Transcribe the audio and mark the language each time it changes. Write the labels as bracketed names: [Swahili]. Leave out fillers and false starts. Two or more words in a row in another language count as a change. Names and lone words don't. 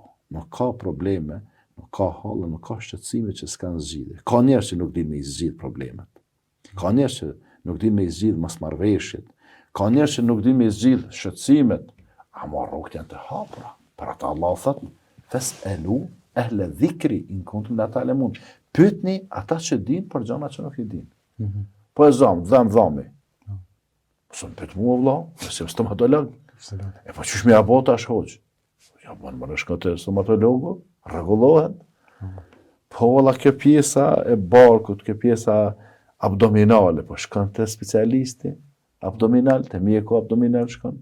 [Albanian] Nuk ka probleme, nuk ka hallë, nuk ka shqetësime që s'kan zgjidhje. Ka njerëz që nuk din me i zgjidh problemet. Ka njerëz që nuk din me i zgjidh mosmarrveshjet. Ka njerëz që nuk din me i zgjidh shqetësimet, ama rrugët janë të hapura. Për ata Allah thotë, [Arabic] فاسألوا أهل الذكر إن كنتم لا تعلمون. [Albanian] Pyetni ata që din për gjëra që nuk i din. Po e dhami. Së më pyet mua vëlla, nëse jam stomatolog. E po qysh me ja bota është hoq? Ja bën më shko te stomatologu, rregullohet. Po valla kjo pjesa e barkut, kjo pjesa abdominale, po shkon te specialisti abdominal, te mjeku abdominal shkon.